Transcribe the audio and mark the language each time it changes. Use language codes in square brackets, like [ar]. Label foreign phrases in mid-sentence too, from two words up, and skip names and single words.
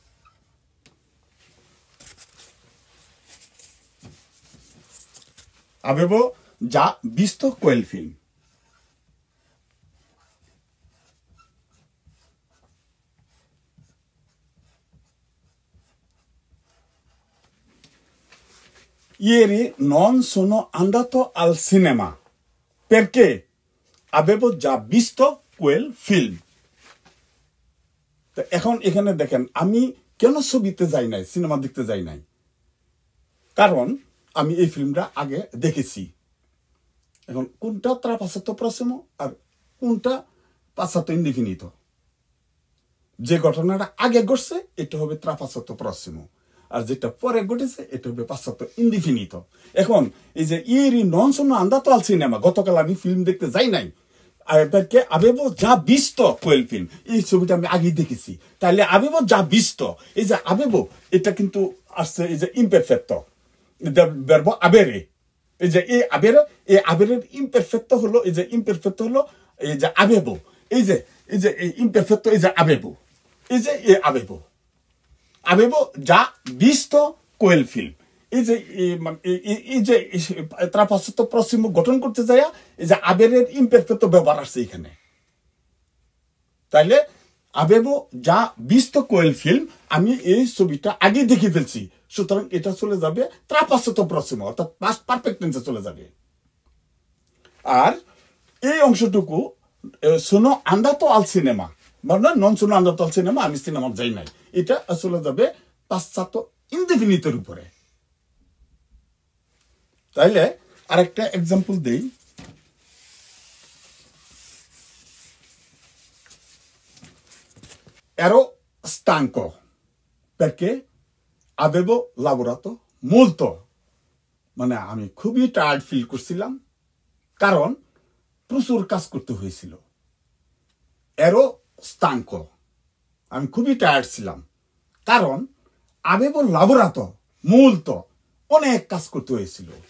[it] avevo già visto quel film ieri non sono andato al cinema perché avevo già visto quel film [bn] এখন এখানে দেখেন আমি কেন ছবিতে যাই নাই সিনেমা দেখতে যাই নাই কারণ আমি এই ফিল্মটা আগে দেখেছি এখন কোনটা ট্রাপাসাতো প্রসিমো আর কোনটা [it] passato indefinito [bn] যে ঘটনাটা আগে ঘটছে এটা হবে [it] trapassato prossimo [bn] আর যেটা পরে ঘটেছে এটা হবে [it] passato indefinito [bn] এখন এই যে [it] ieri non sono andato al cinema [bn] গতকাল আমি ফিল্ম দেখতে যাই নাই [it] perché avevo già visto quel film [bn] এই ছবিটা আমি আগে দেখেছি তাহলে [it] avevo già visto [bn] এই যে avevo এটা কিন্তু আসছে এই যে [it] imperfetto verbo avere [bn] এই যে এই abereর imperfetto হলো এই যে imperfetto হলো এই যে avevo এই যে imperfetto এই যে avevo এই যে [it] avevo già visto quel [bn] film এই যে [it] trapassato prossimo [bn] গঠন করতে যায় এই যে [it] avereর imperfetto [bn] ব্যবহার আসছে এখানে তাইলে [it] avevo già visto quel film [bn] আমি এই ছবিটা আগে দেখে ফেলছি সুতরাং এটা চলে যাবে [it] trapassato prossimo [bn] অর্থাৎ [en] past perfect tenseে [bn] চলে যাবে আর এই অংশটুকু [it] sono andato al cinema [bn] মানে [it] non sono andato al cinema [bn] আমি সিনেমা যাই নাই এটা চলে যাবে [it] passato indefinitoর [bn] উপরে তাইলে আরেকটা एग्जांपल দেই [it] ero stanco perché avevo lavorato molto [bn] মানে আমি খুবই [en] tired feel [bn] করছিলাম কারণ প্রচুর কাজ করতে হয়েছিল [it] ero stanco [bn] আমি খুবই টায়ার্ড ছিলাম কারণ [it] avevo lavorato molto [bn] অনেক কাজ করতে হয়েছিল